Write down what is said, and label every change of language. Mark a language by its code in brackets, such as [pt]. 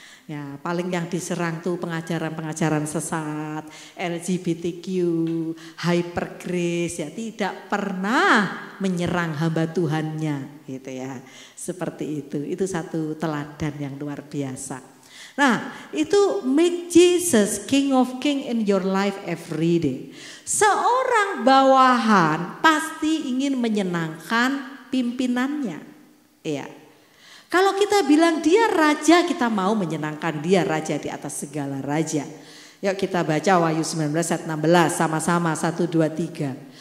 [id] Ya, paling yang diserang tuh pengajaran-pengajaran sesat, LGBTQ, hyper grace ya, tidak pernah menyerang hamba Tuhannya gitu ya. Seperti itu. Itu satu teladan yang luar biasa. Nah, itu [en] make Jesus King of King in your life every day. [id] Seorang bawahan pasti ingin menyenangkan pimpinannya. Iya. Kalau kita bilang dia raja, kita mau menyenangkan dia raja di atas segala raja. Yuk kita baca Wahyu 19 ayat 16 sama-sama 1, 2, 3.